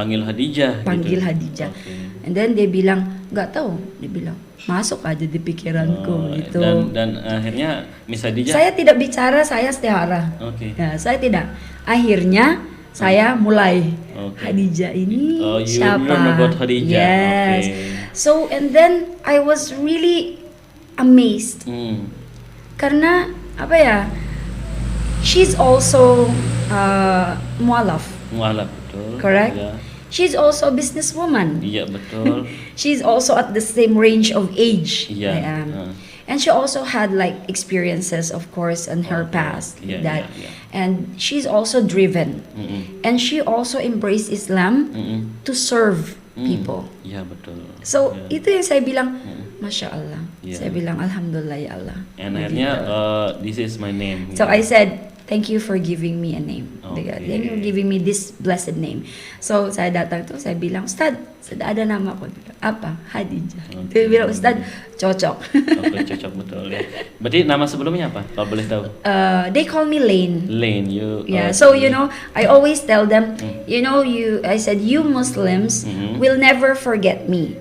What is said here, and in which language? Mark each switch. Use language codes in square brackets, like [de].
[id] panggil Khadijah gitu. [en] And then [id] dia bilang nggak tahu, dia bilang masuk aja di pikiranku gitu. Dan akhirnya Miss Khadijah, saya tidak bicara, saya istihara. Ya, saya tidak. Akhirnya saya mulai Khadijah ini siapa? [en] You learn about Khadijah. Yes. So and then I was really amazed. [id] Karena apa ya? [en] She's also mualaf. [id] Betul. [en] Correct? She's also a businesswoman. [id] Iya, betul. [en] She's also at the same range of age I am. And she also had like experiences, of course, in her past. And she's also driven. And she also embraced Islam to serve people. [id] Iya, betul. So, itu yang saya bilang, Masya Allah. Saya bilang, Alhamdulillah ya Allah. [en] And akhirnya, this is my name. So I said, thank you for giving me a name. Thank you for giving me this blessed name. [id] So saya datang tuh, saya bilang, Ustad, sudah ada nama aku. Apa? Khadijah. Dia bilang, Ustad, cocok. Cocok betul ya. Berarti nama sebelumnya apa? Kalau boleh tahu? [en] They call me Lane. Lane, So you know, I always tell them, I said, you Muslims will never forget me.